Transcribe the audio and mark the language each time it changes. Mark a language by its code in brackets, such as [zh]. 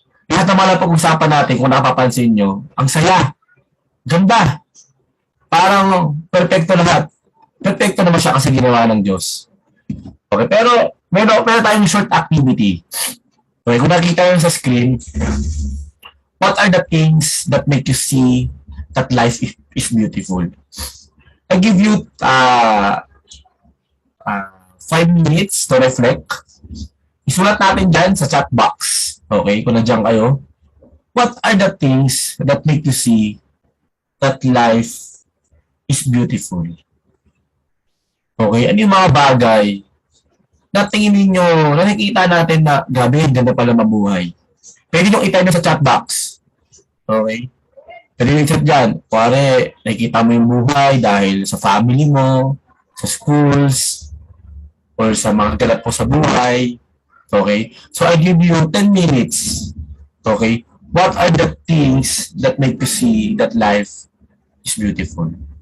[tl] Lahat naman ang pag-usapan natin, kung napapansin nyo, ang saya. Ganda. Parang perfecto lahat. Perfecto naman siya kasi ginawa ng Diyos. Okay, pero meron tayong short activity. [en] Okay, [tl] kung nakita nyo sa screen, [en] what are the things that make you see that life is beautiful? I give you 5 minutes to reflect. [tl] Isulat natin dyan sa chat box. Okay, kung nandiyan kayo. [en] What are the things that make you see that life is beautiful? [tl] Okay, ano yung mga bagay na tingin ninyo, nakikita natin na gabi, ganda pala mabuhay. Pwede nyo itype sa chat box. Okay? Pwede nyo i-chat dyan. Kuwari, nakikita mo yung buhay dahil sa family mo, sa schools, or sa mga ganap po sa buhay. [en] Okay? So, I give you 10 minutes. Okay? What are the things that make you see that life is beautiful?